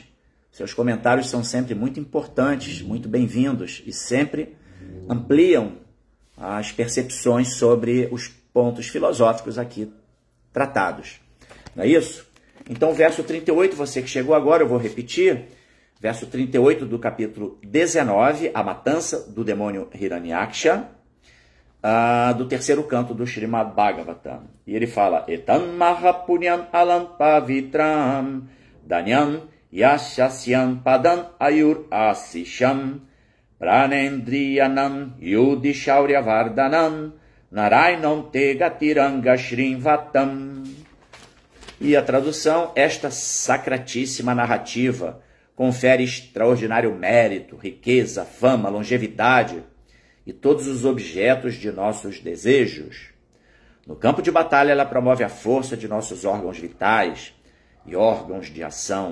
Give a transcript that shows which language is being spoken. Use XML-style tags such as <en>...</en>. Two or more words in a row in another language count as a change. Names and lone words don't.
<pt>Seus comentários são sempre muito importantes, muito bem-vindos e sempre ampliam as percepções sobre os pontos filosóficos aqui tratados. Não é isso? Então, verso 38, você que chegou agora, eu vou repetir. Verso 38 do capítulo 19, a matança do demônio Hiranyaksha, do 3º canto do Srimad Bhagavatam. E ele fala,</pt> <sa>Etan mahapunyam alam pavitram danyam yashasyam padam ayur asisham pranendriyanam yudhishaurya vardanam narainam tegatiranga shrinvatam.</sa> <pt>E a tradução, esta sacratíssima narrativa confere extraordinário mérito, riqueza, fama, longevidade e todos os objetos de nossos desejos. No campo de batalha, ela promove a força de nossos órgãos vitais e órgãos de ação.</pt>